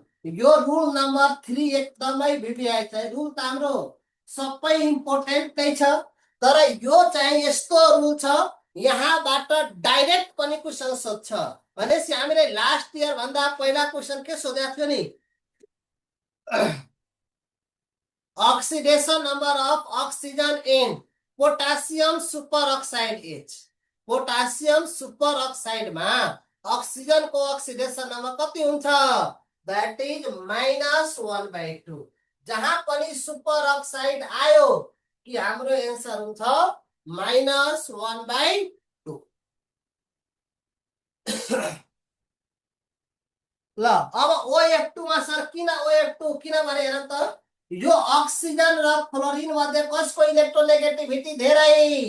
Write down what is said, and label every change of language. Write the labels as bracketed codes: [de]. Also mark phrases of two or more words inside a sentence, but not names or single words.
[ne] यो रुल नम्बर 3 एकदमै भिडिआई छ। रुल त हाम्रो सबै इम्पोर्टेन्ट नै छ, तर यो चाहिँ यस्तो रुल छ, यहाँबाट डाइरेक्ट पनि क्वेसन सोध्छ। भनेपछि हामीले [en] last year [ne] भन्दा पहिला क्वेसन के सोधेको थियो नि? [en] Oxidation number of oxygen in potassium superoxide H। potassium super oxide [ne] में ऑक्सीजन को [en] oxidation number [ne] कति हुन्छ? [en] that is -1/2। [ne] जहाँ पनि [en] super oxide [ne] आयो कि हाम्रो आन्सर हुन्छ -1/2। ल अब OF2 मा सर किन OF2 किनभने हेर त, यो अक्सिजन र फ्लोरिन मध्ये कसको इलेक्ट्रोनेगेटिभिटी धेरै?